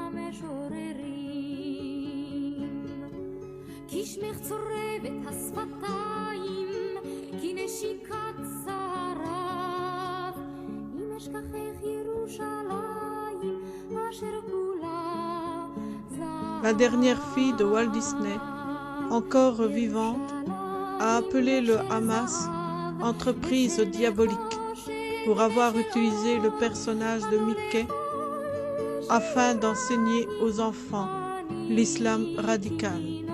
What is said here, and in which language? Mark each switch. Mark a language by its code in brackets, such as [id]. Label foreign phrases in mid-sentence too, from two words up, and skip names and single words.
[he] המשוררים כי שמך צורב את השפתיים כי נשיקת שרף אם אשכחך ירושלים אשר כולה [fr] La dernière fille de Walt Disney, encore vivante, a appelé le Hamas « entreprise diabolique » pour avoir utilisé le personnage de Mickey afin d'enseigner aux enfants l'islam radical.